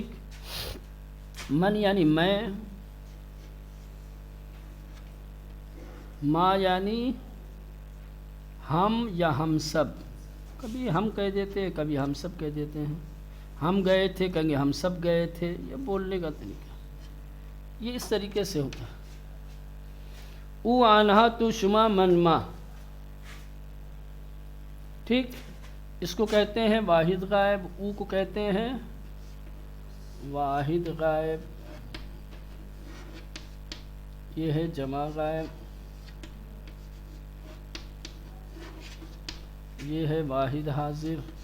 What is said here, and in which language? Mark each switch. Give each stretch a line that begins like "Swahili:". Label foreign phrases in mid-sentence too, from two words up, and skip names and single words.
Urdu: من یعنی میں، ما یعنی ہم یا ہم سب. کبھی ہم کہہ دیتے ہیں، کبھی ہم سب کہہ دیتے ہیں. ہم گئے تھے کہیں گے ہم سب گئے تھے. یہ بولنے کا طریقہ، یہ اس طریقے سے ہوتا ہے.
Persian: او آنہا تو شما من ما،
Urdu: ٹھیک. اس کو کہتے ہیں واحد غائب. او کو کہتے ہیں واحد غائب. یہ ہے جمع غائب. یہ ہے واحد حاضر.